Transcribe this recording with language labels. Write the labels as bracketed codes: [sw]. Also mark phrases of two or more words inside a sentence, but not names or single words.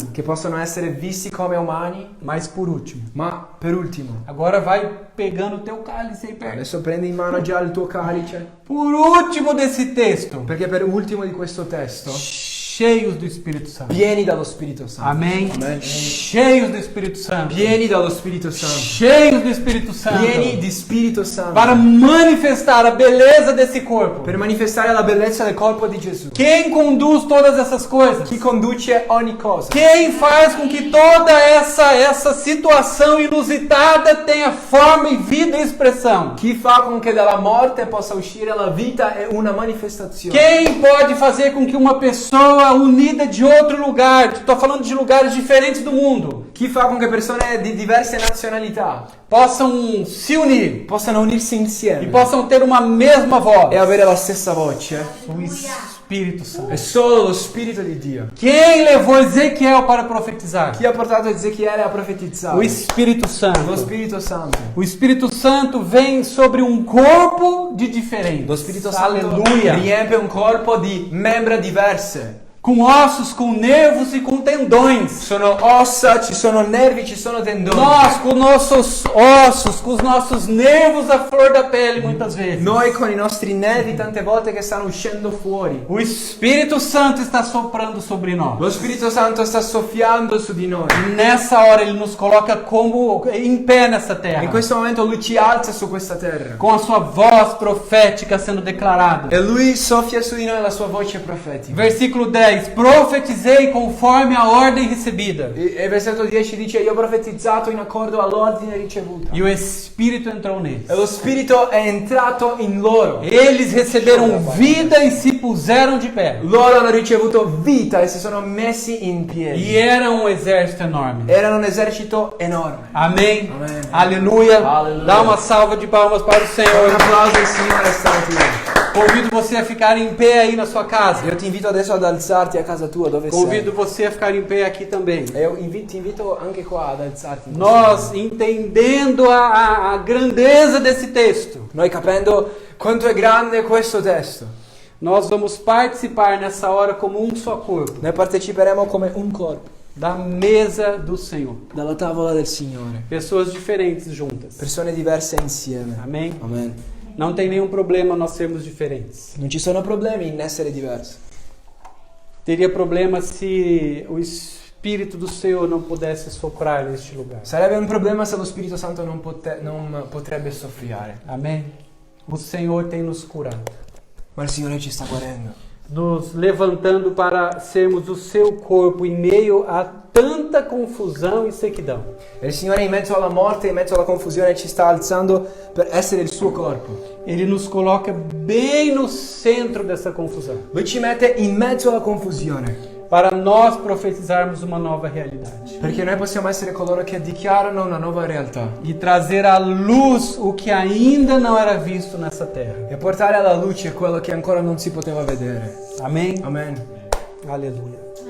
[it] Che possono essere visti come umani. [pt] Mas por último. [it] Ma per ultimo. [pt] Agora vai pegando o teu cálice aí perto. [it] Adesso prendi in mano già il tuo calice. [pt] Por último desse texto. [it] Perché per ultimo di questo testo. [pt] Cheios do Espírito Santo. [it] Pieni dallo Spirito Santo. [pt] Amém? [it] Amen. [pt] Cheios do Espírito Santo. [it] Pieni dallo Spirito Santo. [pt] Cheios do Espírito Santo. [it] Pieni di Spirito Santo. [pt] Para manifestar a beleza desse corpo. [it] Per manifestare la bellezza del corpo di Gesù. [pt] Quem conduz todas essas coisas? [it] Chi conduce ogni cosa. [pt] Quem faz com que toda essa situação inusitada tenha forma e vida e expressão? [it] Chi fa con che dalla morte possa uscire la vita e una manifestazione. [pt] Quem pode fazer com que uma pessoa unida de outro lugar, estou falando de lugares diferentes do mundo, [it] Chi fa con che persone di diverse nazionalità [pt] possam se unir [it] possano unirsi [pt] e [it] insieme [pt] possam ter uma mesma voz? [it] e avere la stessa voce. [pt] O Espírito Santo. [it] È solo lo Spirito di Dio. [pt] Quem levou Ezequiel para profetizar? [it] Chi ha portato Ezechiele a [pt] O [it] profetizzare? [pt] Espírito [it] Lo [pt] Santo. [it] Spirito Santo. [pt] O Espírito Santo vem sobre um corpo de diferentes. [it] Lo Spirito Santo [pt] Aleluia. [it] riempie un corpo di membra diverse. [pt] Com ossos, com nervos e com tendões. [it] Sono ossa, ci sono nervi, ci sono tendoni. [pt] Nós, com nossos ossos, com os nossos nervos à flor da pele, muitas vezes. [it] Noi con i nostri nervi tante volte che stanno uscendo fuori. [pt] O Espírito Santo está soprando sobre nós. [it] Lo Spirito Santo sta soffiando su di noi. [pt] Nessa hora ele nos coloca como em pé nessa terra. [it] In questo momento Lui ci alza su questa terra. [pt] Com a sua voz profética sendo declarada. [it] E Lui soffia su di noi la sua voce profetica. [pt] Versículo 10. Profetizei conforme a ordem recebida. [it] E versetto 10 dice: io ho profetizzato in accordo all'ordine ricevuta. [pt] E o Espírito entrou neles. [it] E lo Spirito è entrato in loro. [pt] Eles receberam vida e se puseram de pé. [it] Loro hanno ricevuto vita e si sono messi in piedi. [pt] E era um exército enorme. [it] Erano un esercito enorme. [pt] Amém? Amém. Aleluia. Aleluia. Dá uma salva de palmas para o [it] Un [pt] Senhor. [it] applauso al Signore stamattina. [pt] Convido você a ficar em pé aí na sua casa. [it] Io ti invito adesso ad alzarti a casa tua dove [pt] Convido você a ficar em pé aqui também. [it] sei. E io ti invito anche qua ad alzarti. [pt] Nós, entendendo a grandeza desse texto, [it] Noi capendo quanto è grande questo testo, [pt] nós vamos participar nessa hora como um só corpo [it] noi parteciperemo come un corpo [pt] da mesa do Senhor. [it] dalla tavola del Signore. [pt] Pessoas diferentes juntas. [it] Persone diverse insieme. [pt] Amém? [it] Amen. [pt] Não tem nenhum problema nós sermos diferentes. [it] Non ci sono problemi in essere diversi. [pt] Teria problema se o Espírito do Senhor não pudesse soprar neste lugar. [it] Sarebbe un problema se lo Spirito Santo non potrebbe soffiare. [pt] Amém? O Senhor tem nos curado, [it] Ma il Signore ci sta guarendo. [pt] nos levantando para sermos o seu corpo em meio a tanta confusão e sequidão. [it] E il Signore in mezzo alla morte, in mezzo alla confusione ci sta alzando per essere il suo corpo. [pt] Ele nos coloca bem no centro dessa confusão, [it] Lui ci mette in mezzo alla confusione. [pt] para nós profetizarmos uma nova realidade [it] Perché noi possiamo essere coloro che dichiarano una nuova realtà. [pt] e trazer à luz o que ainda não era visto nessa terra. [it] E portare alla luce quello che ancora non si poteva vedere. [pt] Amém? [it] Amen. [pt] Aleluia.